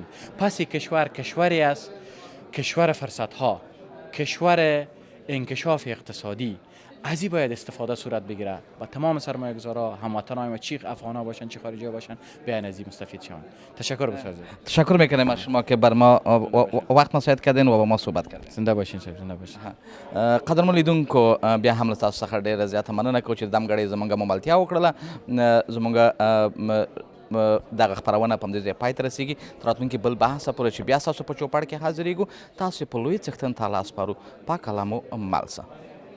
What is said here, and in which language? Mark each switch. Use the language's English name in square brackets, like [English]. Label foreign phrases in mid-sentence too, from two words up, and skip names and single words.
[Persian] پس کشوری است، کشور فرصت‌ها، کشور انکشاف اقتصادی. از این باید استفاده صورت بگیره و تمام سرمایه‌گذارا هموطنان ما، چی افغان‌ها باشن چی خارجی‌ها باشن، بیان از این مستفید شون. تشکر بسیار زیاد. تشکر میکنیم از شما که بر ما وقت مساعد کردین و با ما صحبت کردین. زنده باشین صاحب، زنده باشین. [Pashto] قدرمن لیدونکو بیا هم له تاسو څخه ډیره زیاته مننه کوم چې دم غړي زمونږه مملتیا وکړله. زمونږه دغه خپرونه په همدې ځای پای ته رسیږي. تر راتلونکي بل بحثه پورې چې بیا ستاسو په چوپړ کې حاضرېږو، تاسو په لوی څښتن تعالی سپارو. پاک الله مو مل شه.